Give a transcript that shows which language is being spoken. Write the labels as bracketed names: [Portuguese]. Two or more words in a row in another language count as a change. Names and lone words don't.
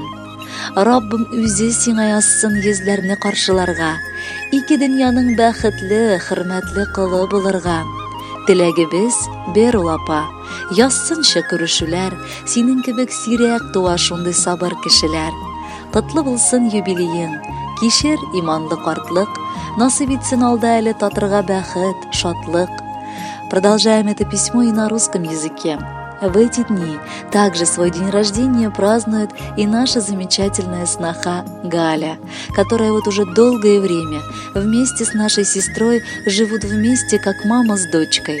[Tatar] Раббым үзе сиңа язсын йөзләрне каршыларга, ике дөньяның бәхетле, хөрмәтле кылы булырга. Теләгебез бер ул апа, язсынчы күрешүләр, синең кебек сирәк туа шундый сабыр кешеләр. Котлы булсын юбилеең, кишер иманлы картлык, насыйп итсен алда әле татырга бәхет, шатлык. [Russian] Продолжаем это письмо и на русском языке. В эти дни также свой день рождения празднует и наша замечательная сноха Галя, которая вот уже долгое время вместе с нашей сестрой живут вместе, как мама с дочкой.